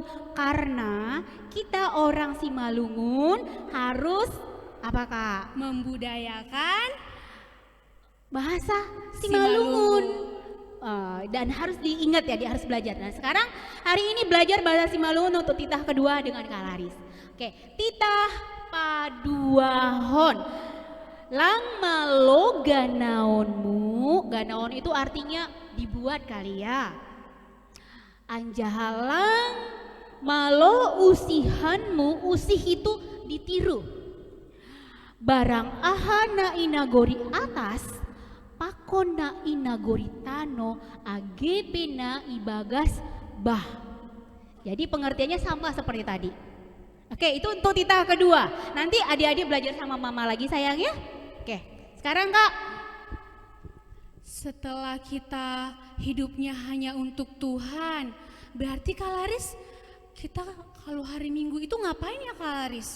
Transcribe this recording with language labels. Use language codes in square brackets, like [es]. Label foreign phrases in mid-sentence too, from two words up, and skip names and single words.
[id] Karena kita orang Simalungun harus apa, Kak? Membudayakan Bahasa Simalungun. Dan harus diingat ya, dia harus belajar. Nah, sekarang hari ini belajar bahasa Simalungun untuk titah kedua dengan Kak Laris. Oke, [bts] titah paduahon. Lang malo ganaonmu. [id] Ganaon itu artinya dibuat kali ya. [bts] Anjahalang malo usihanmu. [id] Usih itu ditiru. [bts] Barang ahana inagori atas, pakona inagori tano, agebena ibagas bah. [id] Jadi pengertiannya sama seperti tadi. Oke, itu untuk titah kedua. Nanti adik-adik belajar sama mama lagi sayang ya. Oke, sekarang Kak. setelah kita hidupnya hanya untuk Tuhan, berarti Kak Laris, kita kalau hari Minggu itu ngapain ya Kak Laris?